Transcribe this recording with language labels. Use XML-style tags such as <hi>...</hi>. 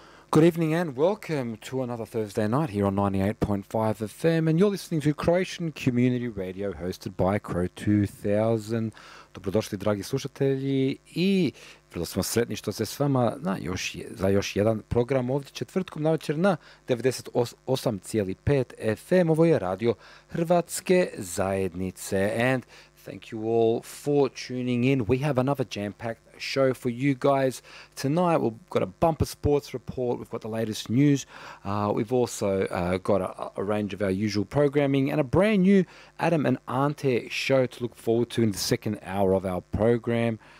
<en>Good evening and welcome to another Thursday night here on 98.5 FM, and you're listening to Croatian Community Radio hosted by Crow 2000.</en> <hr>Dobrodošli dragi slušatelji i vrlo smo sretni što se s vama na još za još jedan program ovdje četvrtkom na večer na 98.5 FM. Ovo je radio Hrvatske zajednice.</hr> <en>And thank you all for tuning in. We have another jam-packed show for you guys tonight. We've got a bumper sports report. We've got the latest news. We've also got a range of our usual programming and a brand new Adam and Ante show to look forward to in the second hour of our program.</en>